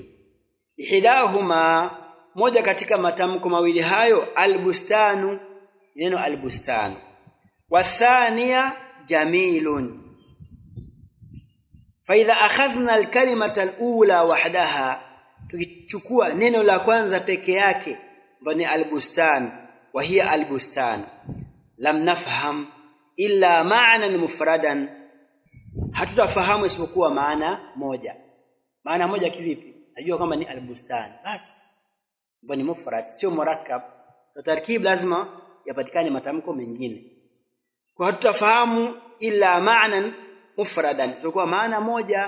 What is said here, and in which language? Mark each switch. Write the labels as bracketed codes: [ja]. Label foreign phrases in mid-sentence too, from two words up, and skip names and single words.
[sw] Ihidahuma, moja katika matamko mawili hayo al-bustanu, neno al-bustanu, [ar] والثاني جميل. فإذا أخذنا الكلمة الأولى وحدها, [sw] tukichukua neno la kwanza peke yake ambalo ni al-bustan [ar] وهي البستان، لم نفهم إلا معنى مفردا, [sw] hatutafahamu isipokuwa maana moja. Maana moja kivipi? Najua kama ni al-bustan basi, mbona ni mufrad sio murakkab. So tarkib lazima yapatikane matamko mengine, kwa hatutafahamu [ar] إلا معنى مفردا, [sw] isipokuwa maana moja.